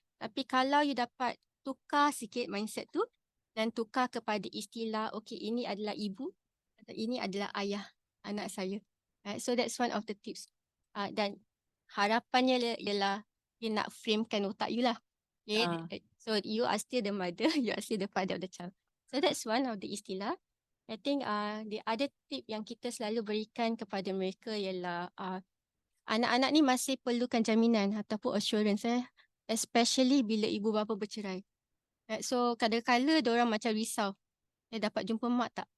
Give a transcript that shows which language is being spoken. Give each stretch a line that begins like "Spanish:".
Malay: Tapi kalau you dapat tukar sikit mindset tu dan tukar kepada istilah, okay, ini adalah ibu atau ini adalah ayah anak saya.
English: Right? So that's one of the tips.
Malay: Dan harapannya ialah dia nak framekan otak you lah.
English: Okay? So you are still the mother, you are still the father of the child. So that's one of the istilah. I think the other tip
Malay: yang kita selalu berikan kepada mereka ialah anak-anak ni masih perlukan jaminan ataupun
English: assurance especially
Malay: bila ibu bapa bercerai.
English: Right? So
Malay: kadang-kadang diorang macam risau, dapat jumpa mak tak?